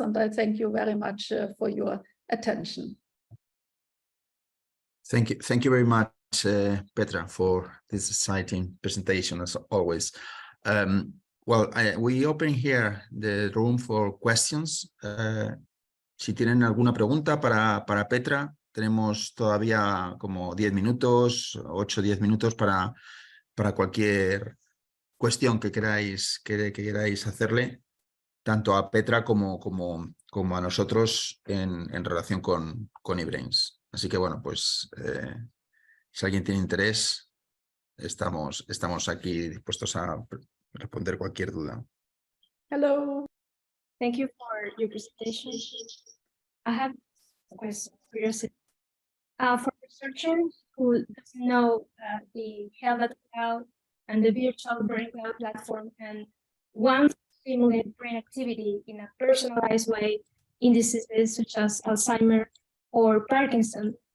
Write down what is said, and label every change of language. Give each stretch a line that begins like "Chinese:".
English: And I thank you very much for your attention. Thank you very much, Petra, for this exciting presentation, as always. We open here the room for questions.
Spanish: Si tienen alguna pregunta para Petra, tenemos todavía como 10 minutos, 8 o 10 minutos para cualquier cuestión que queráis hacerle, tanto a Petra como a nosotros en relación con eBrains. Así que bueno, pues si alguien tiene interés, estamos aquí dispuestos a responder cualquier duda.
English: Hello. Thank you for your presentation. I have a question. For researchers who doesn't know the health cloud and the virtual brain cloud platform, and one simulate brain activity in a personalized way in diseases such as Alzheimer's or Parkinson.